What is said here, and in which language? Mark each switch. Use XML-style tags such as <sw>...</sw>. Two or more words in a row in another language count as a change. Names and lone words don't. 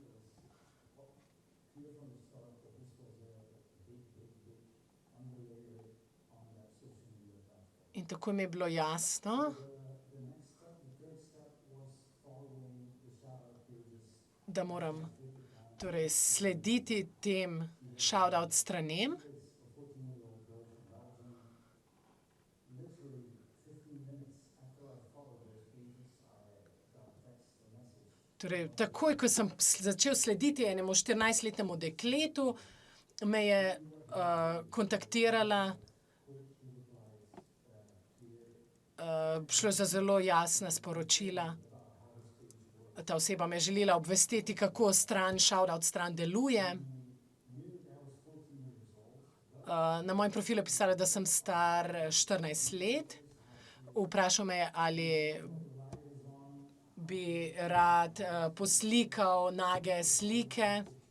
<sl>In tako mi je bilo jasno, da moram torej slediti tem shout-out stranem. Torej, takoj, ko sem začel slediti enemu 14-letnemu dekletu, me je kontaktirala. Šlo je za zelo jasna sporočila. Ta oseba me je želela obvestiti, kako shout-out stran deluje. Na mojem profilu je pisala, da sem star 14 let. Vprašal me je, ali bi rad poslikal nage slike.</sl>